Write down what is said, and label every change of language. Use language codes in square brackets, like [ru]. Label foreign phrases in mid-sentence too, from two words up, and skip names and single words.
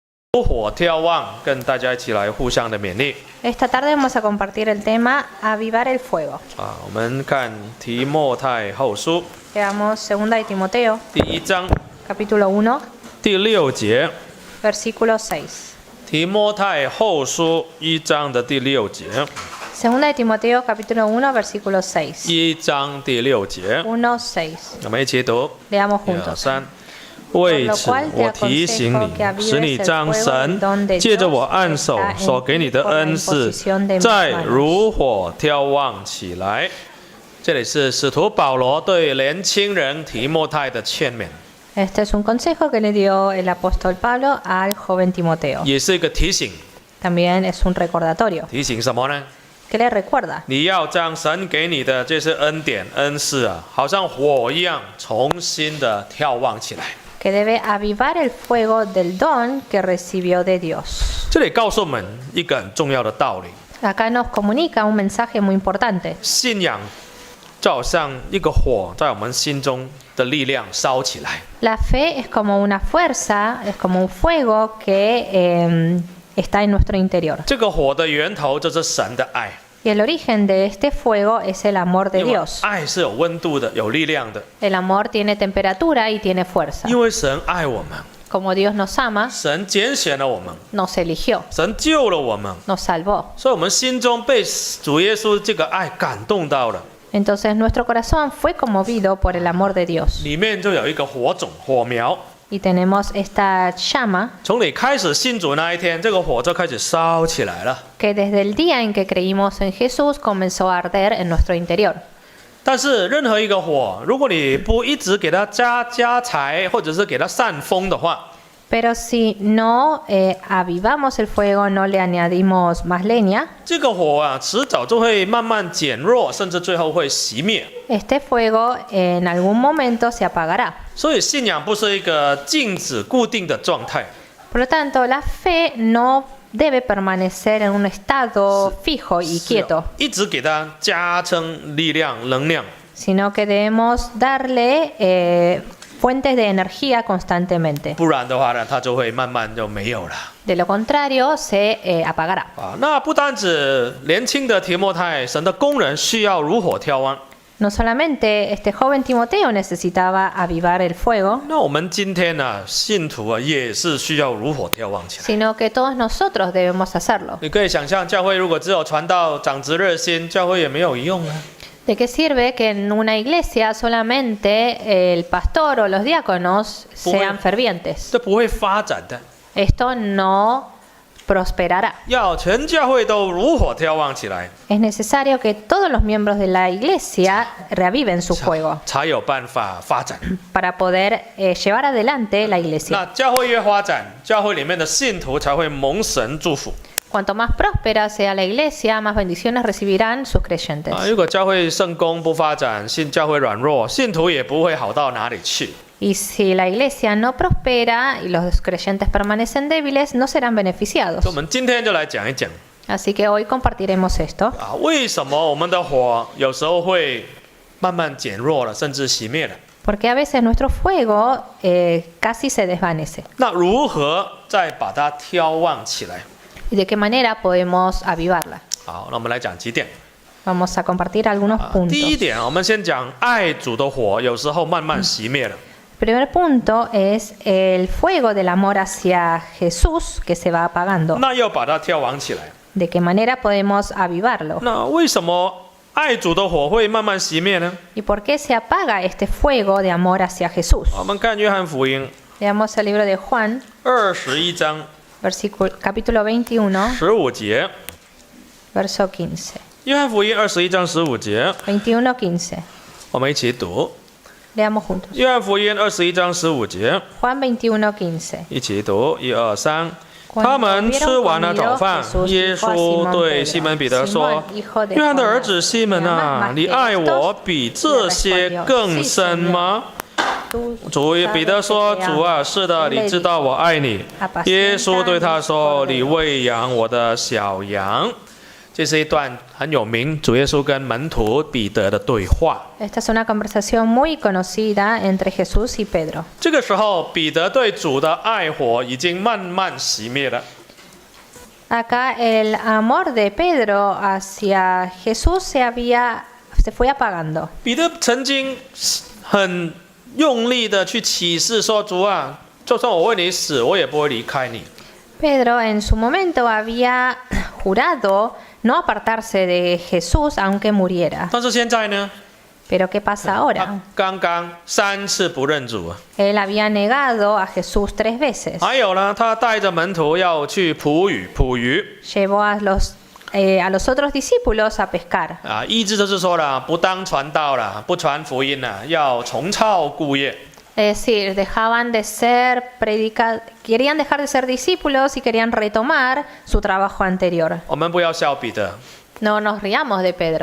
[zh] 如火眺望，跟大家一起来互相的勉励。 [es] Esta tarde vamos a compartir el tema Avivar el fuego. [zh] 我们看提摩太后书 [es] Leamos 2 de Timoteo, [zh] 第1章 [es] capítulo 1, [zh] 第6节。 [es] versículo 6. [zh] 提摩太后书1章的第6节。 [es] 2 de Timoteo, capítulo 1, versículo 6. [zh] 1 章第6节， 1:6. 我们一起读。 [es] Leamos 1、2、 juntos. [zh] 3。为此，我提醒你，使你将神借着我按手所给你的恩赐，再如火眺望起来。这里是使徒保罗对年轻人提摩太的劝勉， [es] Este es un consejo que le dio el apóstol Pablo al joven Timoteo. [zh] 也是一个提醒。 [es] También es un recordatorio. [zh] 提醒什么呢？ [es] ¿Qué le recuerda? [zh] 你要将神给你的这些恩典、恩赐好像火一样，重新的眺望起来。 [es] Que debe avivar el fuego del don que recibió de Dios. [zh] 这里告诉我们一个很重要的道理： [es] Acá nos comunica un mensaje muy importante. [zh] 信仰就好像一个火，在我们心中的力量烧起来。 [es] La fe es como una fuerza, es como un fuego que está en nuestro interior. [zh] 这个火的源头就是神的爱， [es] Y el origen de este fuego es el amor de [zh] 因为 [es] Dios. [zh] 爱是有温度的，有力量的。 [es] El amor tiene temperatura y tiene fuerza. [zh] 因为神爱我们， [es] Como Dios nos ama, [zh] 神拣选了我们， [es] nos eligió, [zh] 神救了我们， [es] nos salvó. [zh] 所以我们心中被主耶稣这个爱感动到了， [es] Entonces nuestro corazón fue conmovido por el amor de Dios. [zh] 里面就有一个火种、火苗。 [es] Y tenemos esta llama [zh] 从你开始信主那一天，这个火就开始烧起来了。 [es] que desde el día en que creímos en Jesús comenzó a arder en nuestro interior. [zh] 但是任何一个火，如果你不一直给它加柴，或者是给它扇风的话， [es] Pero si no avivamos el fuego, no le añadimos más leña, [zh] 这个火迟早就会慢慢减弱，甚至最后会熄灭。 [es] este fuego en algún momento se apagará. [zh] 所以信仰不是一个静止固定的状态， [es] Por lo tanto, la fe no debe permanecer en un estado fijo y [zh] 是 [es] quieto, [zh] 一直给它加增力量、能量。 [es] sino que debemos darle fuentes de energía constantemente. [zh] 不然的话呢，它就会慢慢就没有了。 [es] De lo contrario, se apagará. [zh] 那不单指年轻的提摩太，神的工人需要如火眺望。 [es] No solamente este joven Timoteo necesitaba avivar el fuego, [zh] 那我们今天信徒也是需要如火眺望起来。 [es] sino que todos nosotros debemos hacerlo. [zh] 你可以想象，教会如果只有传道、长职热心，教会也没有用啊。 [es] ¿De qué sirve que en una iglesia solamente el pastor o los diáconos sean fervientes? [zh] 这不会发展的。 [es] Esto no prosperará. [zh] 要全教会都如火眺望起来， [es] Es necesario que todos los miembros de la iglesia reaviven su fuego [zh] 才有办法发展。 [es] para poder llevar adelante la iglesia. [zh] 那教会越发展，教会里面的信徒才会蒙神祝福。 [es] Cuanto más próspera sea la iglesia, más bendiciones recibirán sus creyentes. [zh] 如果教会圣工不发展，教会软弱，信徒也不会好到哪里去。 [es] Y si la iglesia no prospera y los creyentes permanecen débiles, no serán beneficiados. [zh] 我们今天就来讲一讲 [es] Así que hoy compartiremos esto. [zh] 为什么我们的火有时候会慢慢减弱了，甚至熄灭了。 [es] Porque a veces nuestro fuego casi se desvanece. [zh] 那如何再把它眺望起来？ [es] ¿Y de qué manera podemos avivarla? [zh] 好，那我们来讲几点。 [es] Vamos a compartir algunos [zh] 第一 [es] puntos. [zh] 点，我们先讲爱主的火，有时候慢慢熄灭了。 [es] El primer punto es el fuego del amor hacia Jesús que se va apagando. [zh] 那要把它眺望起来。 [es] ¿De qué manera podemos avivarlo? [zh] 那为什么爱主的火会慢慢熄灭呢？ [es] ¿Y por qué se apaga este fuego de amor hacia Jesús? [zh] 我们看约翰福音 [es] Leamos el libro de Juan, [zh] 21 章 [es] capítulo 21, [zh] 15节。 [es] verso 15. [zh] 约翰福音21章15节， 21:15. 我们一起读。 [es] Leamos juntos. [zh] 约翰福音21章15节， Juan 21:15. 一起读，1、2、3。他们吃完了早饭，耶稣对西门彼得说：“约翰的儿子西门啊，你爱我比这些更深吗？” 彼得说：“主啊，是的，你知道我爱你。”耶稣对他说：“你喂养我的小羊。” 这是一段很有名，主耶稣跟门徒彼得的对话。 [es] Esta es una conversación muy conocida entre Jesús y Pedro. [zh] 这个时候，彼得对主的爱火已经慢慢熄灭了。 [es] Acá el amor de Pedro hacia Jesús se fue apagando. [zh] 彼得曾经很用力的去起誓说：“主啊，就算我为你死，我也不会离开你。” [es] Pedro en su momento había jurado no apartarse de Jesús aunque muriera. [zh] 但是现在呢？ [es] Pero ¿qué pasa ahora? [zh] 刚刚3次不认主。 [es] Él había negado a Jesús 3 veces. [zh] 还有呢，他带着门徒要去捕鱼。 [es] Llevó a los otros discípulos a pescar. [zh] 意思就是说了，不当传道了，不传福音了，要重操故业。 [es] Es decir, querían dejar de ser discípulos y querían retomar su trabajo anterior. [zh] 我们不要笑彼得。 [es] No nos riamos de Pedro.